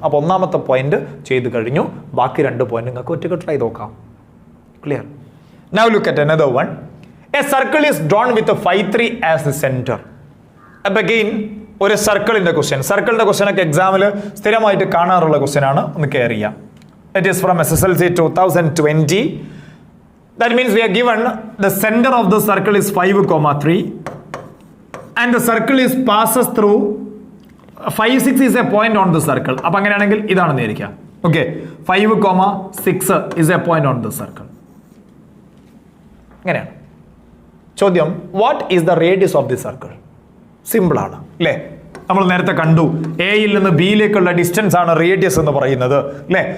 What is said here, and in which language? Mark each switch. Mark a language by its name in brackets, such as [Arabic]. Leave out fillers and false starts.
[Malayalam] അപ്പോൾ ഒന്നാമത്തെ പോയിന്റ് ചെയ്ത് കഴിഞ്ഞു. ബാക്കി 2 പോയിന്റ് നിങ്ങൾക്ക് ഒറ്റയ്ക്ക് ട്രൈ നോക്കാം. Clear? [English] Now look at another one. A circle is drawn with 5, 3 as the centre. [Malayalam] അപ്പൊ അഗെയിൻ ഒരു സർക്കിളിന്റെ ക്വസ്റ്റ്യൻ. സർക്കിളിന്റെ ക്വസ്റ്റ്യൻ ഒക്കെ എക്സാമിൽ സ്ഥിരമായിട്ട് കാണാറുള്ള ക്വസ്റ്റ്യൻ ആണ്. ഒന്ന് കെയർ ചെയ്യാം. [English] It is from SSLC 2020. That means we are given the center of the circle is 5,3 and the circle is passes through 5, 6 is a point on the circle. [Malayalam] അപ്പോൾ അങ്ങനെയാണെങ്കിൽ ഇതാണെന്ന് വിചാരിക്കാം. [English] Okay, 5,6 is a point on the circle. [Malayalam] അങ്ങനെയാണ് ചോദ്യം. [English] What is the radius of the circle? [Malayalam] Simple ആണ് അല്ലേ? നമ്മൾ നേരത്തെ കണ്ടു എയിൽ നിന്ന് ബിയിലേക്കുള്ള ഡിസ്റ്റൻസ് ആണ് റേഡിയസ് എന്ന് പറയുന്നത് അല്ലേ?